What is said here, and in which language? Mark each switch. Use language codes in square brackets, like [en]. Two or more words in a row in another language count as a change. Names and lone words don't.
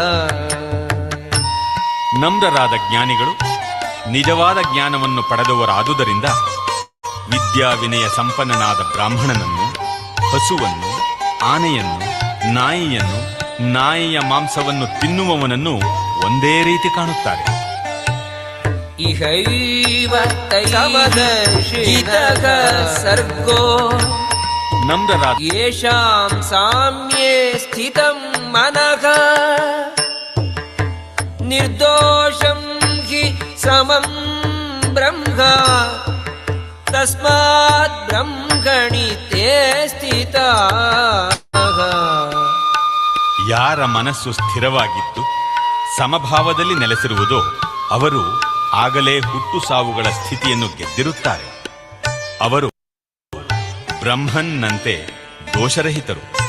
[kn] ನಮ್ರರಾದ ಜ್ಞಾನಿಗಳು ನಿಜವಾದ ಜ್ಞಾನವನ್ನು ಪಡೆದವರಾದುದರಿಂದ ವಿದ್ಯಾ ವಿನಯ ಸಂಪನ್ನನಾದ ಬ್ರಾಹ್ಮಣನನ್ನು, ಹಸುವನ್ನು, ಆನೆಯನ್ನು, ನಾಯಿಯನ್ನು, ನಾಯಿಯ ಮಾಂಸವನ್ನು ತಿನ್ನುವವನನ್ನು ಒಂದೇ ರೀತಿ ಕಾಣುತ್ತಾರೆ. [sa] ಇಹೈವ ಸಮದರ್ಶಿನಃ ಸರ್ಗೋ [kn] ನಮ್ರರಾದ [sa] ಯೇಷಾಂ ಸಾಮ್ಯೇ ಸ್ಥಿತಂ ಮನಃ ನಿರ್ದೋಷಂ ಹಿ ಸಮಂ ಬ್ರಹ್ಮ ತಸ್ಮಾತ್ ಬ್ರಹ್ಮಣಿ ತೇ ಸ್ಥಿತಾಃ. [kn] ಯಾರ ಮನಸ್ಸು ಸ್ಥಿರವಾಗಿದ್ದು ಸಮಭಾವದಲ್ಲಿ ನೆಲೆಸಿರುವುದೋ ಅವರು ಆಗಲೇ ಹುಟ್ಟು ಸಾವುಗಳ ಸ್ಥಿತಿಯನ್ನು ಗೆದ್ದಿರುತ್ತಾರೆ. ಅವರು ಬ್ರಹ್ಮನ್ನಂತೆ ದೋಷರಹಿತರು.